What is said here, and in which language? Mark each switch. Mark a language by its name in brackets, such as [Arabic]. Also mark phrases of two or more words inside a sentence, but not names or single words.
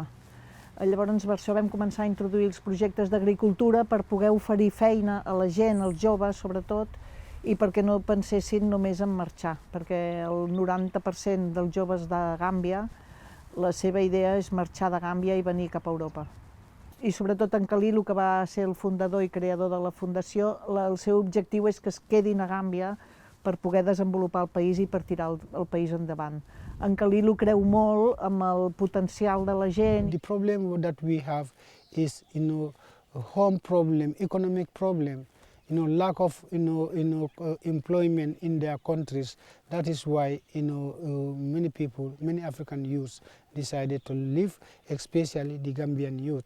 [Catalan] Llavors per això vam començar a introduir els projectes d'agricultura per poder oferir feina a la gent, als joves sobretot, i perquè no pensessin només en marxar, perquè el 90% dels joves de Gàmbia, la seva idea és marxar de Gàmbia i venir cap a Europa. I sobretot en Kalilu, que va ser el fundador i creador de la fundació, el seu objectiu és que es quedin a Gàmbia per poder desenvolupar el país i per tirar el país endavant. En Kalilu creu molt amb el potencial de la gent. [English] The problem that we have is, a home problem, economic problem. Lack of employment in their countries. That is why many people, many African youths decided to leave, especially the Gambian youth.